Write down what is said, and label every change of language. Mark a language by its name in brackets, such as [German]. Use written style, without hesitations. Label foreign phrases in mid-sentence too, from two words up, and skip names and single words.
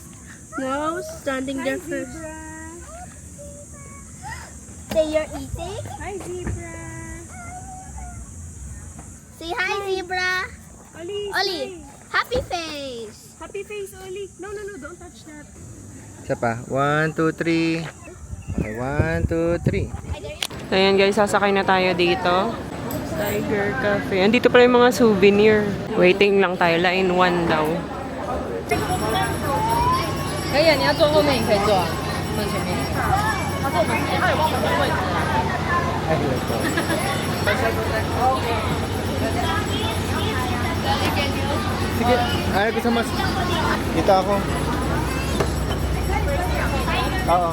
[English] No, standing Hi, there first. zebra. Say you're eating. Hi, zebra. Say hi, zebra. Oli, Oli, smile. happy face. Happy face, Oli. No, no, no. Don't touch that. [Filipino] Isa pa. 1, 2, 3. Okay, 1, 2, 3. So ayan guys, sasakay na tayo dito. Tiger Cafe. Andito pa yung mga souvenir. Waiting lang tayo. Line 1 daw. [Chinese] 可以啊，你要坐后面，你可以坐啊，坐前面。 [Filipino] Ay, ito. Sige. Ay, gusto mas. Dito ako. Oo.